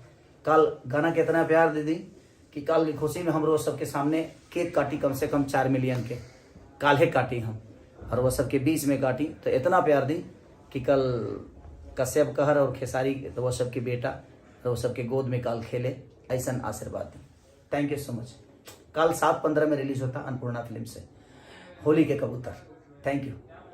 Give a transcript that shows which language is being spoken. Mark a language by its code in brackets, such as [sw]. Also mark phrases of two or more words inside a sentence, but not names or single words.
[bho] कल गाना के इतना प्यार दे दी कि कल की खुशी में हम रोज सबके सामने केक काटी, कम से कम 4 मिलियन के काल्हे काटी हम, और वह सबके बीच में काटी। तो इतना प्यार दी कि कल कश्यप कहर और खेसारी तो वो सबके बेटा तो वो सबके गोद में काल खेले, ऐसा आशीर्वाद दी। [en] thank you so much. [bho] कल 7:15 में रिलीज होता अन्नपूर्णा फिल्म से होली के कबूतर। [en] thank you.